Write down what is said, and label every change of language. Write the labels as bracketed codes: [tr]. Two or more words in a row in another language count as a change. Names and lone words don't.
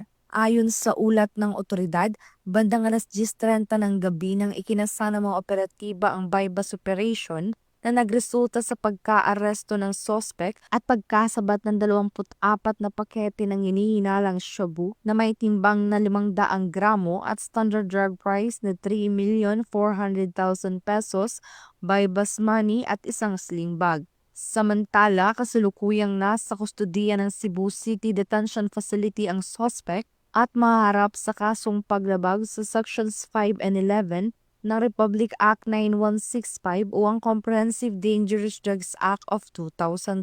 [tl] Ayon sa ulat ng otoridad, bandang alas 10:30 ng gabi nang ikinasa ng mga operatiba ang [en] bypass operation, [tl] na nagresulta sa pagka-aresto ng suspect at pagkasabat ng 24 na pakete ng hinihinalang shabu na may timbang na 500 gramo at [en] standard drug price [tl] na 3,400,000 pesos, [en] bypass money [tl] at isang [en] sling bag. [tl] Samantala, kasalukuyang nasa kustudiya ng Cebu City Detention Facility ang suspect at maharap sa kasong paglabag sa [en] Sections 5 and 11 [tl] ng Republic Act 9165 o ang Comprehensive Dangerous Drugs Act of 2002.